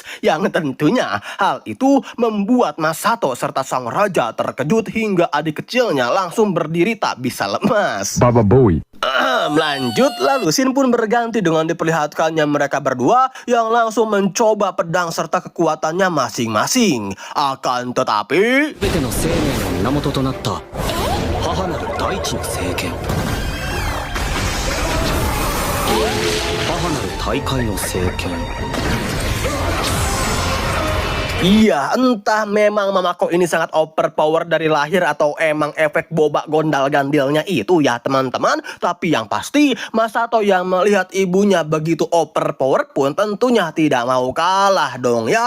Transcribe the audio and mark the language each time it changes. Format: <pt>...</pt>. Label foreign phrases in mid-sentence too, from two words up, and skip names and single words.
<id>Yang tentunya hal itu membuat Masato serta sang raja terkejut hingga adik kecilnya langsung berdiri tak bisa lemas. Baba Bowie. Lanjut, lalu Shin pun berganti dengan diperlihatkannya mereka berdua yang langsung mencoba pedang serta kekuatannya masing-masing. Akan tetapi,</id> <ja>全ての生命の源となった母なる大地の聖剣、母なる大海の聖剣。</ja> <id>iya, entah memang Mamako ini sangat overpower dari lahir atau emang efek boba gondal gandilnya itu ya teman-teman. Tapi yang pasti Masato yang melihat ibunya begitu overpower pun tentunya tidak mau kalah dong ya.</id>